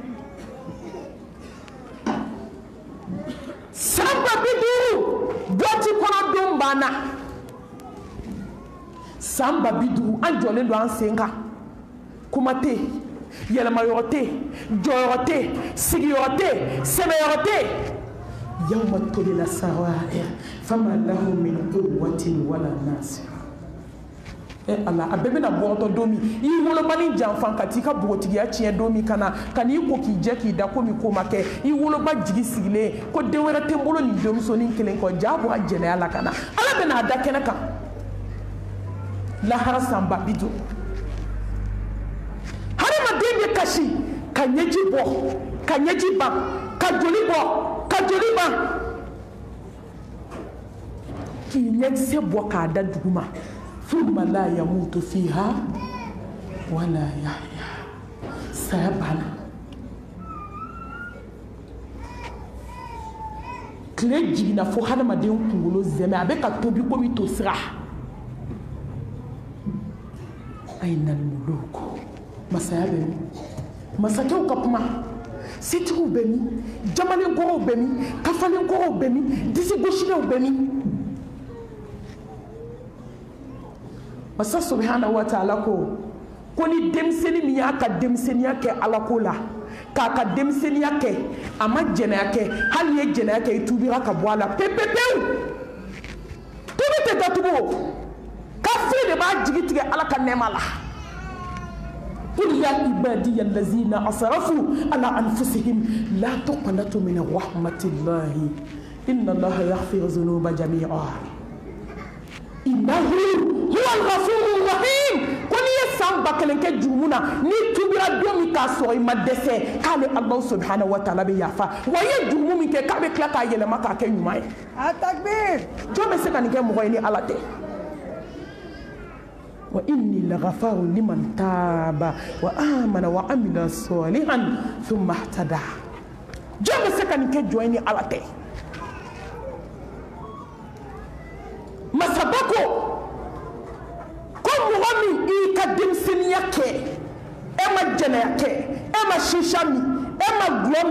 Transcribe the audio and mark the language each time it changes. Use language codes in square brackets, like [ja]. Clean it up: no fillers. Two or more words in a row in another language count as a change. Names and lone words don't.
[bm] san 50 dɔti kɔnɔdenw banna san 50 an jɔlen don an sen kan kuma tɛ yɛlɛmayɔrɔ tɛ jɔyɔrɔ tɛ sigiyɔrɔ tɛ sɛbɛyɔrɔ tɛ [ar] يوم تبلى السرائر فما له من قوة ولا ناصر [bm] ala a bɛɛ bɛna bɔtɔ don min i wolobani janfan ka t'i ka bogotigiya tiɲɛ don min ka n'i ko k'i jɛ k'i da komi ko ma kɛ i woloba jigi sigilen ko den wɛrɛ tɛ n bolo nin denmusonin kelen kɔ jaa bɔ a jɛnɛya la ka na ala bɛna a da kɛnɛ kan lahara san 50 hadamaden bɛ kasi ka ɲɛji bɔ ka ɲɛji ban ka joli bɔ ka joli ban k'i ɲɛkisɛ bɔ k'a da duguma [ar] ثم لا يموت فيها ولا يحيى [bm] saya banna tile jiginna fo hadamaden kunkolo zɛmɛ a bɛ ka tobi komi to sira [ar] أين الملوك [bm] masaya bɛ min masakɛw ka kuma setigiw bɛ min jamalenkɔrɔw bɛ min kafalenkɔrɔw bɛ min disigosilenw bɛ min masa [ar] سبحانه وتعالى [bm] ko ni denmisɛnnin min y'a ka denmisɛnniya kɛ alako la k'a ka denmisɛnniya kɛ a ma jɛnɛya kɛ hali ye jɛnɛya kɛ i tubira ka bɔ a la pepepewu tubi tɛ datugu kafiri de b'a jigi tigɛ ala ka nɛɛma la [ar] قل يا عبادي الذين أسرفوا على أنفسهم لا تقنطوا من رحمة الله إن الله يغفر الذنوب جميعا إنه هو الغفور الرحيم [bm] ko ni ye san 1000 kɛ jurumu na ni tubira don min k'a sɔrɔ i ma dɛsɛ k'ale [ar] الله سبحانه وتعالى [bm] bɛ yafa wa i ye jurumu min kɛ k'a bɛ tila k'a yɛlɛma k'a kɛ ɲuman ye a takbir jɔn bɛ se ka nin kɛ mɔgɔ ye ni ala tɛ [ar] وإني لغفار لمن تاب وآمن وعمل صالحا ثم اهتدى [bm] jɔn bɛ se ka nin kɛ jɔn ye ni ala tɛ masaba ko mɔgɔ min i ka denmisɛnniya kɛ e ma jɛnɛya kɛ e ma shisha min e ma gulɔ